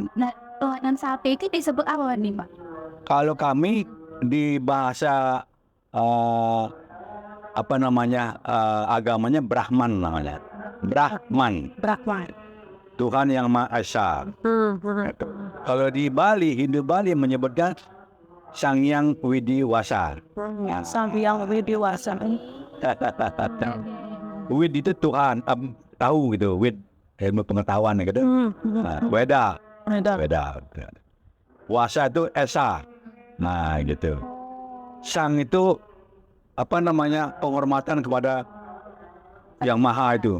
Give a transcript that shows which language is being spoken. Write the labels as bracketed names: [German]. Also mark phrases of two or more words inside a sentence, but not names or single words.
[Indonesian] Nah, Tuhan yang satu itu disebut apa nih Pak? Kalau kami di bahasa apa namanya, agamanya Brahman namanya. Brahman, Brahman. Tuhan yang Maha Esa. Kalau di Bali, Hindu Bali menyebutkan Sang Hyang Widiwasa. Sang Hyang Widiwasa. Wid itu Tuhan, tahu gitu, wid ilmu pengetahuan gitu. Nah, Weda. Wasa itu Esa. Nah, gitu. Sang itu apa namanya, penghormatan kepada yang maha itu.